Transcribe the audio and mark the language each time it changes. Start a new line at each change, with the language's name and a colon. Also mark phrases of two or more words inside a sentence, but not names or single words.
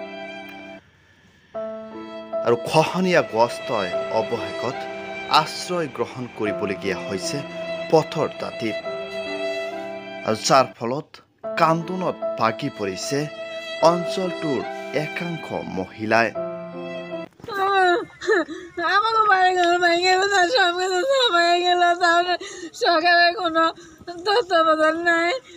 Assamese: আৰু খহনীয়াগ্ৰস্ত অৱশেষত আশ্ৰয় গ্ৰহণ কৰিবলগীয়া হৈছে পথৰ দাঁতিত। আৰু যাৰ ফলত কান্দোনত ভাগি পৰিছে অঞ্চলটোৰ একাংশ মহিলাই।
Bangla: আমাকে বাড়িঘর ভেঙে গেল, সব কিছু সবাই গেল, তাহলে সরকারের কোনো তত্ত্বাবধান নাই,